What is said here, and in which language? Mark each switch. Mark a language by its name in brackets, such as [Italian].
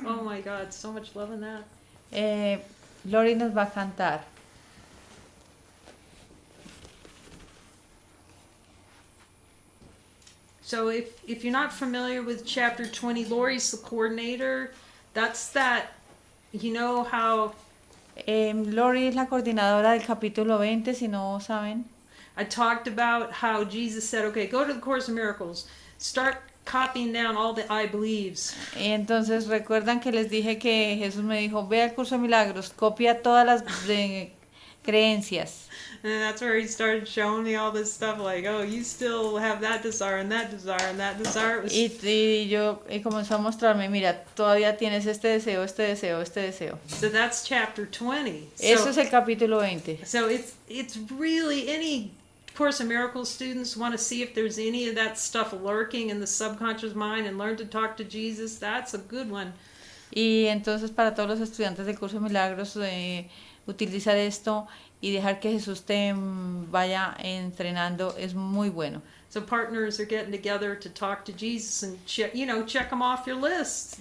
[English] Oh my God, so much love in that. [Spanish] Lorrie nos va a cantar. [English] So if you're not familiar with chapter 20, Lorrie's the coordinator. That's that, you know how [Spanish] Lorrie es la coordinadora del capítulo 20, si no saben. [English] I talked about how Jesus said, okay, go to the Course of Miracles. Start copying down all the I believes. [Spanish] Entonces recuerdan que les dije que Jesús me dijo, ve al curso de milagros, copia todas las creencias. [English] And that's where he started showing me all this stuff like, oh, you still have that desire and that desire and that desire. It was... [Spanish] Y comenzó a mostrarme, mira, todavía tienes este deseo, este deseo, este deseo. [English] So that's chapter 20. [Spanish] Eso es el capítulo 20. [English] So it's really, any Course of Miracles students want to see if there's any of that stuff lurking in the subconscious mind and learn to talk to Jesus. That's a good one. [Spanish] Y entonces para todos los estudiantes del curso de milagros, utilizar esto y dejar que Jesús te vaya entrenando es muy bueno. [English] So partners are getting together to talk to Jesus and check them off your list.